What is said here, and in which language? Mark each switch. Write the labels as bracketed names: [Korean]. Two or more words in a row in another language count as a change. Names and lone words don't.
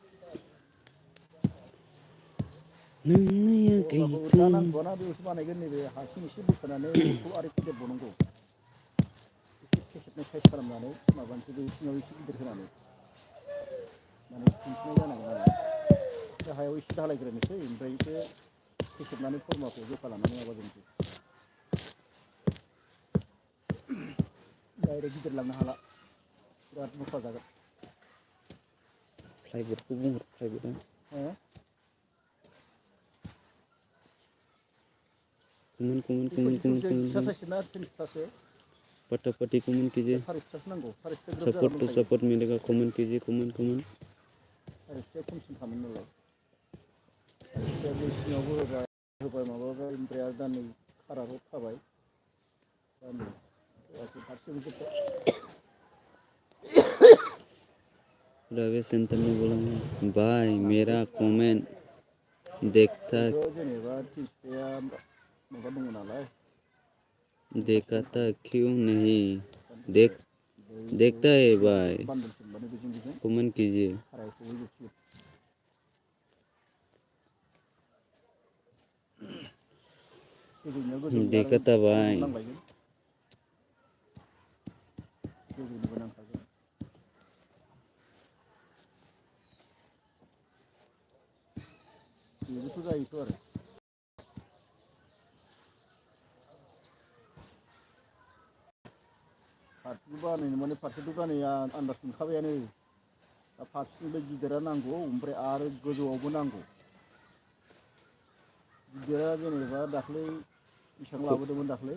[Bodo] फरमाखौ दा नांगौना बेयावसो बानायगोन नैबे हारसिं एसे बोखोनानै बेखौ आरो फेदेरबावनांगौ एसे फेसेबनाय साइज खालामनानै माबानोसै बे सिङाव एसे गिदिर होनानै माने दिन्थिनाय जानांगोन आरो गाहायाव एसे धालायग्रोनोसै ओमफ्रायसो फेसेबनानै फरमाखौ जखा लानानै माबाजोबनोसै डाइरेक्ट गिदिर लांनो हाला बिराद मस्ला जागोन फ्लाइबोर्डखौ बुंहर फ्लाइबोर्डआ [Hindi] कमेंट फटाफटी कमेंट कीजिए [English] support to support [Hindi] मिलेगा कमेंट कीजिए कमेंट [Bodo] सारिसुथाया खमसिन खामोन नालाय सारिसुथाया बे सिङावबो होबाय माबाबाय ओमफ्राय आरो दा नै खाराबो खाबाय दा नै फारसेबो जोब्बाय [Hindi] रवि सेंटर ने बोला भाई मेरा कमेंट देखता [Bodo] जेनेबा तिनसुकिया माबा दङ नालाय [Hindi] देखा था क्यों नहीं देखता है भाई कमेंट कीजिए देखा था भाई [Bodo] बेबोथ' जायोथ' आरो फारसेखौ बानायनो माने फारसेखौ बानाया आन्दाज मोनखाबायानो दा फारसेथिंबो गिदिरा नांगौ ओमफ्राय आरो गोजौआवबो नांगौ गिदिरा जेनेबा दाख्लै बेसेबां लाबोदोंमोन दाख्लै